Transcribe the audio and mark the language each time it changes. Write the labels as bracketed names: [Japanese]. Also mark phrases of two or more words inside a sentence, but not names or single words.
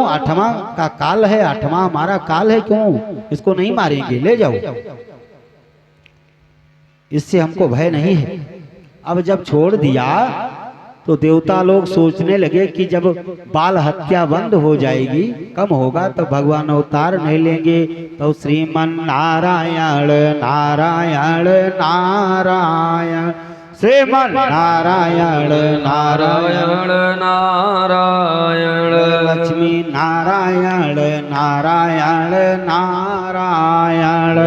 [Hindi] 8वां का काल है, 8वां हमारा काल है, क्यों इसको नहीं मारेंगे? ले जाओ, इससे हमको भय नहीं है। अब जब छोड़ दिया तो देवता लोग सोचने लगे कि जब बाल हत्या बंद हो जाएगी, कम होगा, तो भगवान अवतार नहीं लेंगे। तो श्रीमन नारायण नारायण नारायण, श्रीमन नारायण नारायण नारायण, लक्ष्मी नारायण नारायण नारायण,